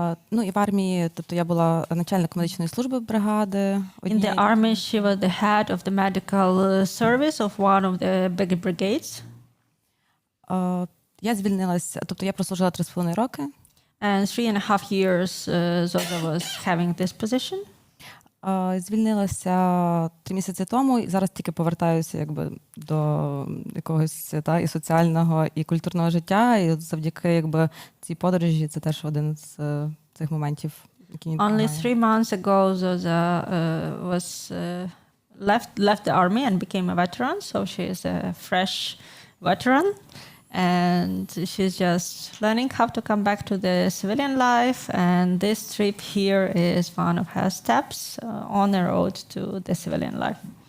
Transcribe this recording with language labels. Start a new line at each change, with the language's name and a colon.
Ukrainian: Ну і в армії, тобто я була начальником медичної служби бригади.
English: In the army, she was the head of the medical service of one of the big brigades.
Ukrainian: Я звільнилася, тобто я прослужила 3,5 роки.
English: And 3.5 years Zoza was having this position.
Ukrainian: Звільнилася 3 місяці тому, і зараз тільки повертаюся якби до якогось і соціального, і культурного життя. І от завдяки якби цій подорожі це теж один з цих моментів, які мені
English: Only 3 months ago, Zoza was left the army and became a veteran. So she is a fresh veteran, and she's just learning how to come back to the civilian life. And this trip here is one of her steps on the road to the civilian life.